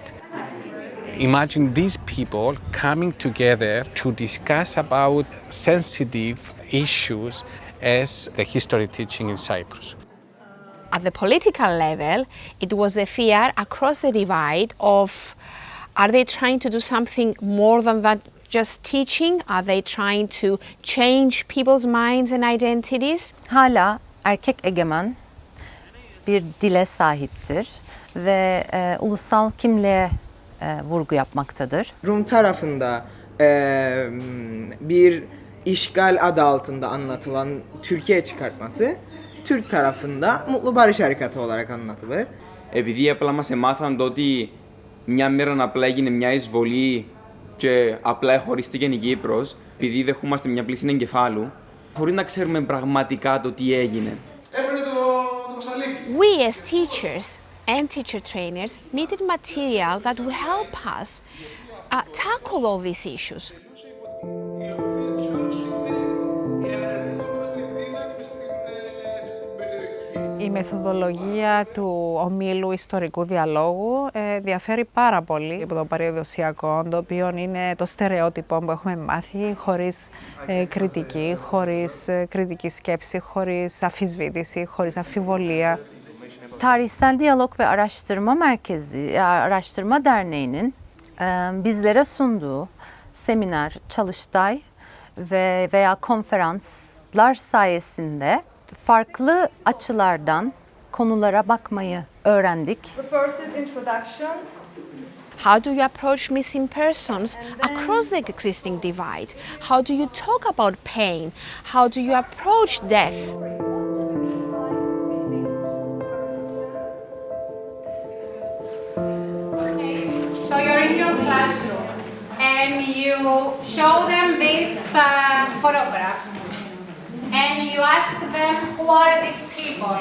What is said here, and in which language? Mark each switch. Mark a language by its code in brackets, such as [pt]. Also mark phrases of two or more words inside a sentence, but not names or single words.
[en] Imagine these people coming together to discuss about sensitive issues as the history teaching in Cyprus. At the political level, it was a fear across the divide of, are they trying to do something more than that just teaching? Are they trying to change people's minds and identities? [tr] Hala erkek egemen bir dile sahiptir ve ulusal kimliğe vurgu yapmaktadır. Rum tarafında bir işgal adı altında anlatılan Türkiye çıkartması, Türk tarafında Mutlu Barış Harekatı olarak anlatılır. [el] Επειδή απλά μας εμάθαν το ότι μια μέρα απλά έγινε μια εισβολή και απλά εχωρίστηκε η Κύπρος, επειδή δεχόμαστε μια πλήση εγκεφάλου, χωρίς να ξέρουμε πραγματικά το τι έγινε. [en] We as teachers and teacher trainers needed material that would help us tackle all these issues. [el] Η μεθοδολογία του ομίλου ιστορικού διαλόγου διαφέρει πάρα πολύ από το παραδοσιακό, το οποίο είναι το στερεότυπο που έχουμε μάθει, χωρίς κριτική, χωρίς κριτική σκέψη, χωρίς αμφισβήτηση, χωρίς αμφιβολία. [tr] Tarihsel Diyalog ve Araştırma Merkezi, Araştırma Derneği'nin bizlere sunduğu seminer, çalıştay veya konferanslar sayesinde farklı açılardan konulara bakmayı öğrendik. [en] The first is introduction. How do you approach missing persons across the existing divide? How do you talk about pain? How do you approach death? So you're in your classroom and you show them this photograph and you ask them, who are these people?